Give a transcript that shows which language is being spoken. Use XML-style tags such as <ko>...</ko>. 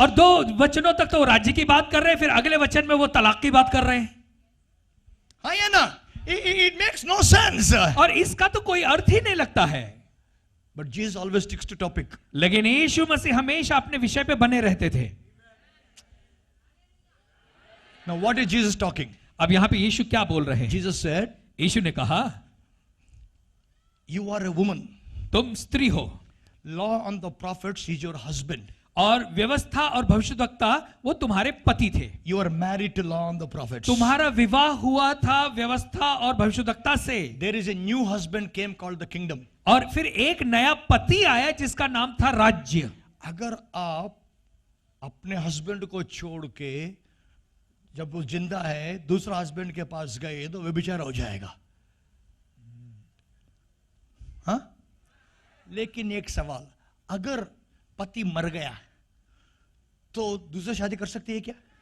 <hi>और 2 वचनों तक तो राज्य की बात कर रहे हैं, फिर अगले वचन में वो तलाक की बात कर रहे हैं। हाँ या ना?</hi> <en>It makes no sense.</en> <hi>और इसका तो कोई अर्थ ही नहीं लगता है।</hi> <en>But Jesus always sticks to topic.</en> <hi>लेकिन यीशु मसीह हमेशा अपने विषय पे बने रहते थे।</hi> <en>Now what is Jesus talking?</en> <hi>अब यहां पे यीशु क्या बोल रहे हैं?</hi> <en>Jesus said,</en> <hi>यीशु ने कहा,</hi> <en>you are a woman.</en> <hi>तुम स्त्री हो,</hi> <en>Law on the prophets is your husband.</en> <hi>और व्यवस्था और भविष्यद्वक्ता वो तुम्हारे पति थे।</hi> <en>You are married to law and the prophets.</en> <hi>तुम्हारा विवाह हुआ था व्यवस्था और भविष्यद्वक्ता से।</hi> <en>There is a new husband came called the kingdom.</en> <hi>और फिर एक नया पति आया जिसका नाम था राज्य। अगर आप अपने हस्बैंड को छोड़ के जब वो जिंदा है दूसरा हस्बैंड के पास गए तो व्यभिचार हो जाएगा। हाँ? लेकिन एक सवाल, अगर पति मर गया तो दूसरी शादी कर सकती है क्या?</hi>